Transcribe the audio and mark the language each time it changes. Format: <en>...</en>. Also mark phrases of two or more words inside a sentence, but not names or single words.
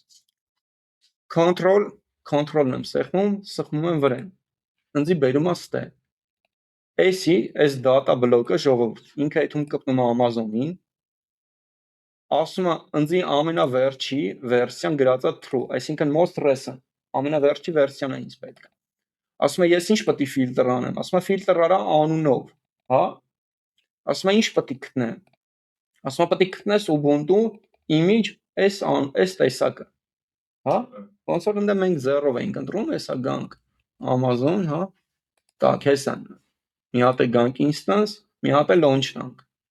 <hy>control-ն եմ սխմում եմ վրան ընձի բերում է ստե այսի այս data բլոկը ժողովուրդ ինքը այդում կպնում է Amazon-ին ասում է ընձի ամենավերջի վերսիան գրած է true այսինքն</hy> <en>most recent</en> <hy>ամենավերջի վերսիան է ինձ պետք ասում է ես ինչ պետք է ֆիլտր անեմ ասում է ֆիլտր արա անունով հա ասում է ինչ պետք է գտնեմ ասում է պետք է գտնես Ubuntu image այս տեսակը հա ոնց որ ընդ մենք 0-ով ենք ընտրում հեսա գանք Amazon հա так հեսա մի հատ է գանք instance մի հատ է launch տանք</hy>